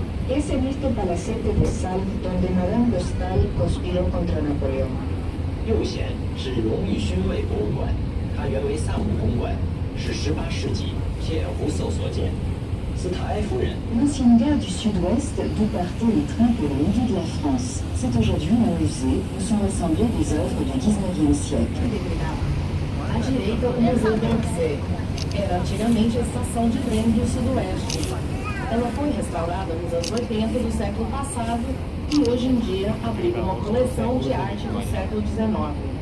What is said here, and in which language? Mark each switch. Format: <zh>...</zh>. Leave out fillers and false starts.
<es>Es el visto palacete de Sal donde Madame de Staël conspiró contra Napoleón.</es> <zh>右舷是荣誉勋位博物馆，它原为萨姆公馆，是18世纪皮尔·胡塞所建。斯塔埃夫人</zh> <fr>L'ancienne gare du sud-ouest d'où partaient les trains pour le midi de la France. C'est aujourd'hui un musée où sont rassemblées des œuvres du 19e siècle.</fr> <pt>À direita, o Museu d'Orsay. Era antigamente a estação de trem do Sudoeste. Ela foi restaurada nos anos 80 do século passado e hoje em dia abriga uma coleção de arte do século XIX.</pt>